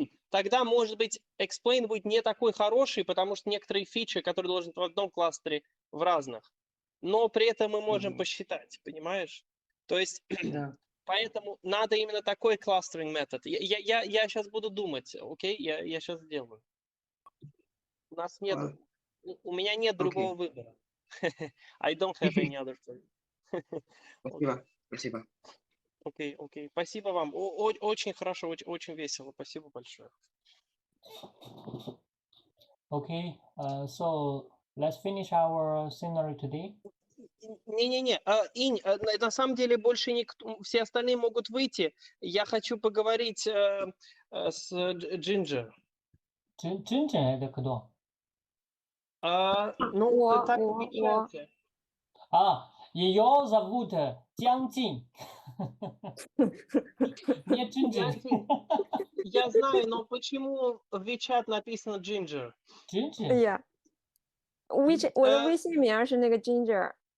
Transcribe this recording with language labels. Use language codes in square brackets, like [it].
[ru] Тогда, может быть, explain будет не такой хороший, потому что некоторые фичи, которые должны в одном кластере, в разных. Но при этом мы можем посчитать, понимаешь? То есть, поэтому надо именно такой clustering метод. Я сейчас буду думать, окей? Я сейчас сделаю. У нас нет, у меня нет другого выбора. [en] I don't have any other choice. [ru] Спасибо. Окей. Спасибо вам. Очень хорошо, очень весело. Спасибо большое. [en] Okay, so let's finish our scenario today. [ru] Не-не-не, Инь, на самом деле больше никто, все остальные могут выйти. Я хочу поговорить с Джинджер. Джинджер это кто? Ну, так в чате. Ее зовут Jiang Jing. Не Джинджер. Я знаю, но почему в WeChat написано Ginger? [en] Ginger? Yeah. [zh] 我的微信名是那个 Ginger。